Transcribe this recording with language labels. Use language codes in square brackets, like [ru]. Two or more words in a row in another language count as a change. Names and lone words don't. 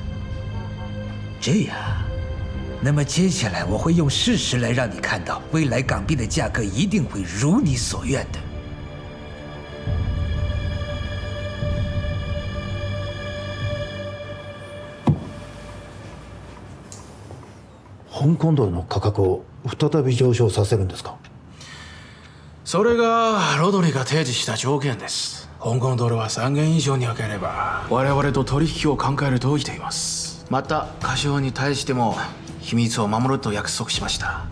[zh] 这样，那么接下来我会用事实来让你看到，未来港币的价格一定会如你所愿的。 [ja] 香港ドルの価格を再び上昇させるんですか？それがロドリが提示した条件です。香港ドルは3元以上に上げれば我々と取引を考えると言っています。また過少に対しても秘密を守ると約束しました。